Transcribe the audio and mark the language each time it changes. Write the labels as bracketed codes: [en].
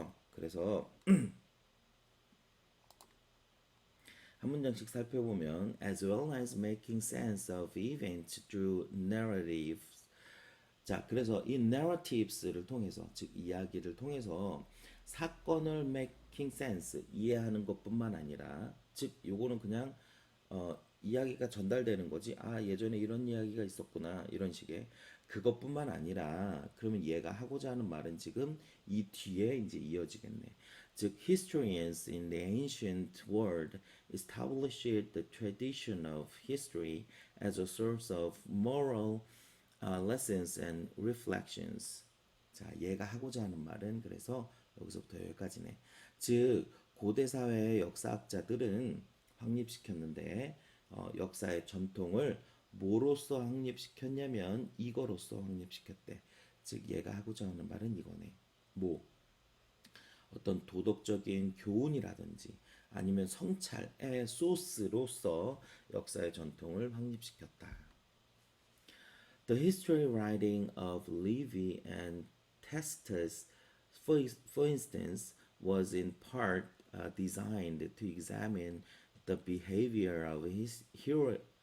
[ko] 그래서 한 문장씩 살펴보면 [en] as well as making sense of events through narratives. [ko] 자, 그래서 이 narratives를 통해서 즉 이야기를 통해서 사건을 making sense 이해하는 것뿐만 아니라 즉 요거는 그냥 이야기가 전달되는 거지. 아, 예전에 이런 이야기가 있었구나. 이런 식의. 그것뿐만 아니라 그러면 얘가 하고자 하는 말은 지금 이 뒤에 이제 이어지겠네. [en] 즉, historians in the ancient world established the tradition of history as a source of moral lessons and reflections. [ko] 자, 얘가 하고자 하는 말은 그래서 여기서부터 여기까지네. 즉, 고대 사회의 역사학자들은 확립시켰는데 역사의 전통을 뭐로써 확립시켰냐면 이거로써 확립시켰대. 즉, 얘가 하고자 하는 말은 이거네. 뭐 어떤 도덕적인 교훈이라든지 아니면 성찰의 소스로서 역사의 전통을 확립시켰다. [en] The history writing of Livy and Tacitus, for instance, was in part designed to examine the behavior of his heroes